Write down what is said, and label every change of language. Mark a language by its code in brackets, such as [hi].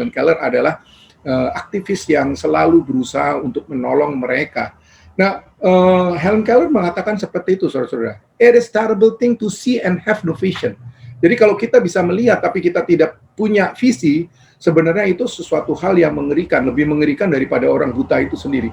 [id] Helen Keller adalah aktivis yang selalu berusaha untuk menolong mereka. Nah, Helen Keller mengatakan seperti itu, saudara-saudara. [en] "It is terrible thing to see and have no vision." [id] Jadi kalau kita bisa melihat tapi kita tidak punya visi, sebenarnya itu sesuatu hal yang mengerikan, lebih mengerikan daripada orang buta itu sendiri.